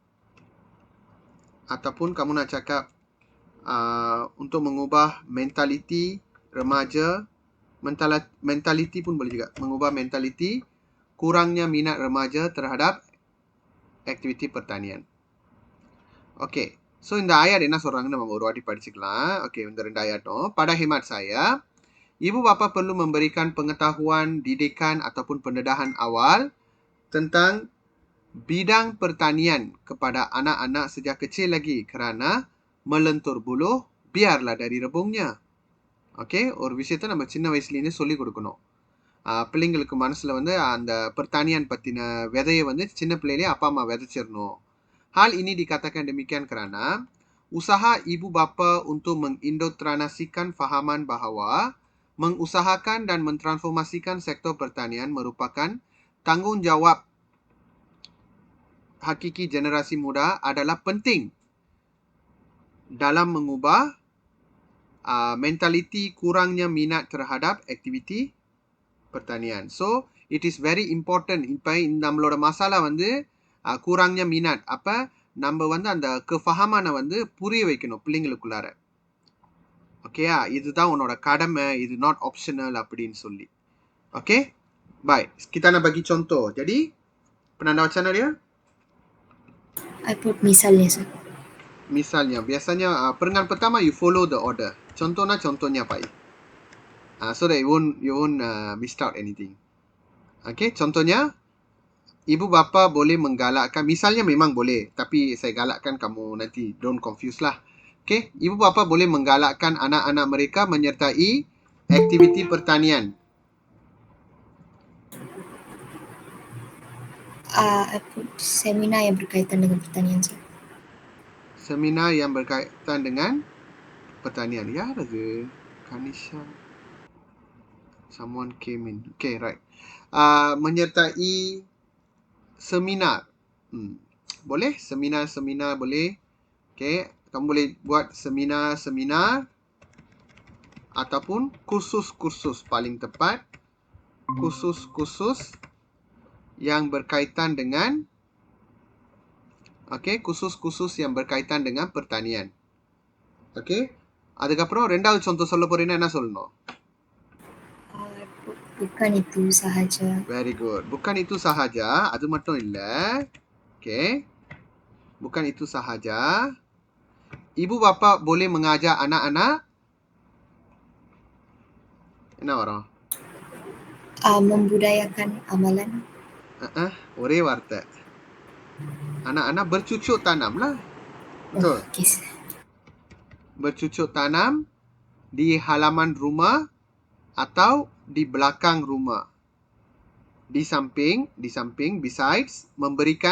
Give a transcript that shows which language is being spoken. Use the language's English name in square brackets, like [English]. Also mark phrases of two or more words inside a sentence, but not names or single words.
[Malay] Ataupun kamu nak cakap untuk mengubah mentaliti remaja. Mentaliti pun boleh juga. Mengubah mentaliti kurangnya minat remaja terhadap aktiviti pertanian. Okay. [Tamil] So, இந்த ஆயாட் என்ன சொல்றாங்கன்னு நம்ம ஒரு வாட்டி படிச்சுக்கலாம். Okay, இந்த 2 ஆயாட்டும். [Malay] Pada hemat saya, ibu bapa perlu memberikan pengetahuan, didikan ataupun pendedahan awal tentang bidang pertanian kepada anak-anak sejak kecil lagi kerana melentur buluh biarlah dari rebungnya. [Tamil] Okay, ஒரு விஷயத்தை நம்ம சின்ன வயசுலேருந்து சொல்லி கொடுக்கணும். பிள்ளைங்களுக்கு மனசில் வந்து அந்த pertanian பற்றின விதையை வந்து சின்ன பிள்ளையிலே அப்பா அம்மா விதைச்சிடணும். [Malay] Hal ini dikatakan demikian kerana usaha ibu bapa untuk mengindoktrinasikan fahaman bahawa mengusahakan dan mentransformasikan sektor pertanian merupakan tanggungjawab hakiki generasi muda adalah penting dalam mengubah mentaliti kurangnya minat terhadap aktiviti pertanian. [English] So, it is very important. [Tamil] இப்போ நம்மளோட மசாலா வந்து [Malay] kurangnya minat. [Tamil] அப்போ நம்ம வந்து அந்த kefahaman வந்து புரிய வைக்கணும் பிள்ளைங்களுக்குள்ளார. ஓகேயா, இதுதான் உன்னோட கடமை, இது [English] not optional [Tamil] அப்படின்னு சொல்லி. Okay? [Malay] Baik, kita nak bagi contoh. Jadi, penanda wacana dia? [English] I put misalnya, sir. [Malay] Misalnya, biasanya perengan pertama [English] you follow the order. [Malay] Contohnya Pak. [English] So that you won't miss out anything. [Malay] Okay, contohnya ibu bapa boleh menggalakkan, misalnya memang boleh, tapi saya galakkan kamu nanti [English] don't confuse [Malay] lah. Okay, ibu bapa boleh menggalakkan anak-anak mereka menyertai aktiviti pertanian. [English] I put [Malay] seminar yang berkaitan dengan pertanian, sir. Seminar yang berkaitan dengan pertanian. Ya, ada ke? Kanisha. [English] Someone came in. Okay, right. [Malay] Menyertai seminar. Boleh? Seminar boleh. Okay, kamu boleh buat seminar ataupun kursus-kursus paling tepat. Kursus-kursus yang berkaitan dengan kursus-kursus yang berkaitan dengan pertanian. [Tamil] Okay, அதுக்கப்புறம் ரெண்டாவது சொந்தம் சொல்ல போறீங்கன்னா என்ன சொல்லணும்? [Malay] Bukan itu sahaja. [English] Very good. [Malay] Bukan itu sahaja. [Tamil] அது மட்டும் இல்ல. Okay. [Malay] Bukan itu sahaja. Ibu bapa boleh mengajar anak-anak. [Tamil] என்ன வரும்? [Malay] Membudayakan amalan. [Tamil] ஒரே வார்த்தை. [Malay] Anak-anak bercucuk tanam lah. Betul. [English] Okay, sir. [Malay] Bercucuk tanam di halaman rumah atau di belakang rumah. Di samping, besides, memberikan